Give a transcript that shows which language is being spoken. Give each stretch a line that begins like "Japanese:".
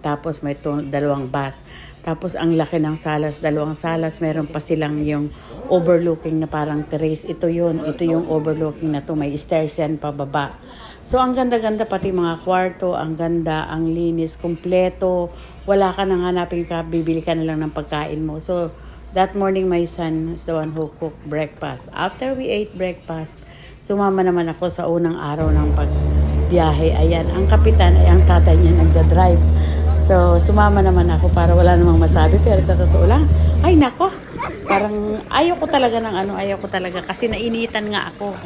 Filipino: Tapos may 2 bath. Tapos ang laki ng salas, 2 salas. Meron pa silang yung overlooking na parang terrace. Ito yung overlooking na to. May stairs yan pababa. So ang ganda-ganda, pati mga kwarto, ang ganda, ang linis, kompleto. Wala ka nang hanapin ka, bibili ka na lang ng pagkain mo.
English: So that morning my son is the one who cooked breakfast. After we ate breakfast,
Filipino: sumama naman ako sa unang araw ng pagbiyahe. Ayan, ang kapitan ay ang tatay niya nagda-drive. So sumama naman ako para wala namang masabi, pero sa totoo lang, ay nako, parang ayaw ko talaga kasi nainitan nga ako.